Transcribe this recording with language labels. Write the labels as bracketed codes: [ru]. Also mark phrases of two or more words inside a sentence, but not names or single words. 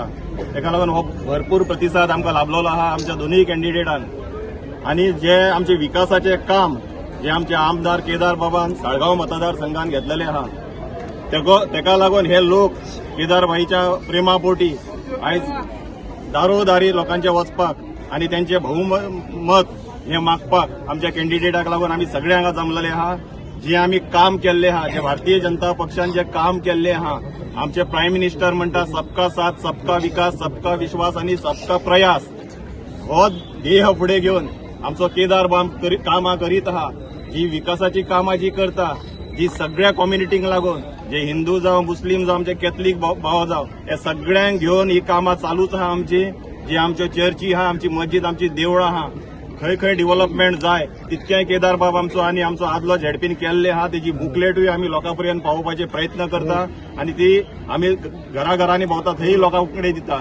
[kok] तेका लागून हो भरपूर प्रतिसाद आमकां लाभलेलो आहा आमच्या दोनूय कॅन्डिडेटान आणि जे आमचे विकासाचे काम जे आमचे आमदार केदार बाबान साळगांव मतदारसंघान घेतलेले आहा तेका लागून हे लोक केदारबाईच्या प्रेमापोटी आयज दारोदारी लोकांचे वचपाक आणि त्यांचे बहुमत हे मागपाक आमच्या कॅन्डिडेटाक लागून आम्ही सगळे हांगा जमलेले आहा। जे आम्ही काम केल्ले आहा जे भारतीय जनता पक्षान जे काम केल्ले आहा आमचे [en] prime minister [kok] म्हणटा [hi] सबका साथ सबका विकास सबका विश्वास [kok] आणि [hi] सबका प्रयास [kok] हो ध्येय फुडें घेऊन आमचो केदार बाब कामां करीत आहा। जी विकासाची कामां जी करता जी सगळ्या कम्युनिटींक लागून जे हिंदू जावं मुस्लिम जावं आमचे कॅथलीक भाव जावं हे सगळ्यांक घेऊन ही कामां चालूच आहा आमची। जी आमच्यो चर्ची आहा आमची मस्जिद आमची देवळां आहा खंय डेव्हलपमेंट जाय तितकें केदार बाब आमचो आणि आमचो आदलो झेडपीन केल्ले आहा तेजी बुकलेटूय आमी लोकां पर्यंत पावोवपाचे प्रयत्न करता आणि ती आमी घराघरांनी भोंवता थंय लोकां कडेन दिता।